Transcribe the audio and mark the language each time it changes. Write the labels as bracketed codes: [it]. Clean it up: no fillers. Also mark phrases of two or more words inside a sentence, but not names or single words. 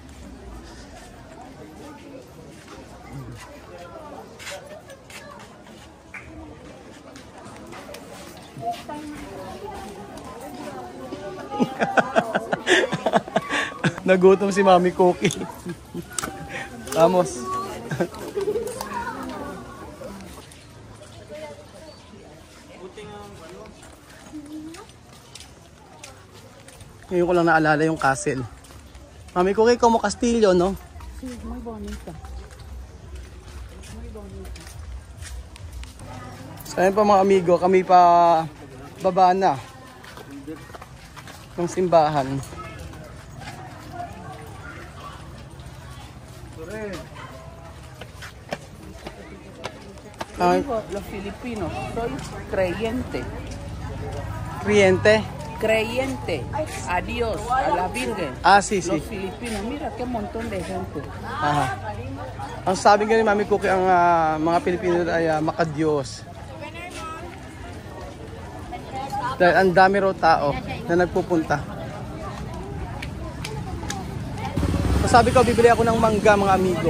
[tl] Nagutom si Mami Cookie. [es] Vamos. [tl] Ngayon ko lang naalala yung castle. Mami Cookie, [es] como Castillo, no? Sí, muy bonita. [tl] So ayun pa mga amigo, kami pa baba na ng simbahan. Ay, [es] Los filipinos, soy creyente. Creyente. Creyente a Dios, a la Virgen. Ah, sí, sí. Los filipinos, mira qué montón de gente. Aha. [tl] Ang sabi nga ni Mami Cookie, ang mga Pilipino ay makadiyos. Dahil ang dami raw tao na nagpupunta. So, sabi ko, bibili ako ng mangga mga amigo.